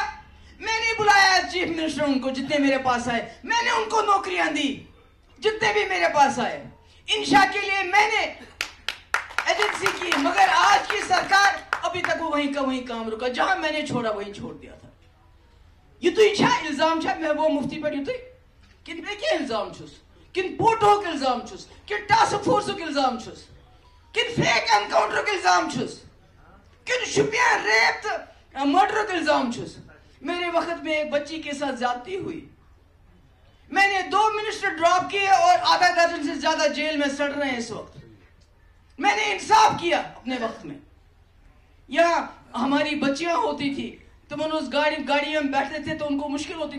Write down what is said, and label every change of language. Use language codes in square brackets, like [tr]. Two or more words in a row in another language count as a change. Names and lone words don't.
[ur] میں نے بلایا [en] chief minister [ur] ان کو، جتنے میرے پاس آئے میں نے ان کو نوکریاں دی، جتنے بھی میرے پاس آئے. انشاء کے لیے میں نے ایجنسی کی، مگر آج کی سرکار ابھی تک وہ وہیں کا وہیں کام رکا، جہاں میں نے چھوڑا وہیں چھوڑ دیا تھا. [ks] یہ تو چھا الزام چھا محبوبہ مفتی پر، یہ تو کن پہ کیا الزام چھس؟ کن پوٹوک الزام چھس؟ کن [en] task force [ks] الزام چھس؟ کن [en] fake encounter [ks] الزام چھس؟ کن شپیان [en] rape murder [ks] الزام چھس؟ [ur] میرے وقت میں ایک بچی کے ساتھ زیادتی ہوئی، میں نے 2 منسٹر ڈراپ کیے اور آدھا درجن سے زیادہ جیل میں سڑ رہے ہیں اس وقت. میں نے انصاف کیا اپنے وقت میں. یہاں ہماری بچیاں ہوتی تھی، تو ان اس گاڑیوں میں بیٹھتے تھے تو ان کو مشکل ہوتی تھی.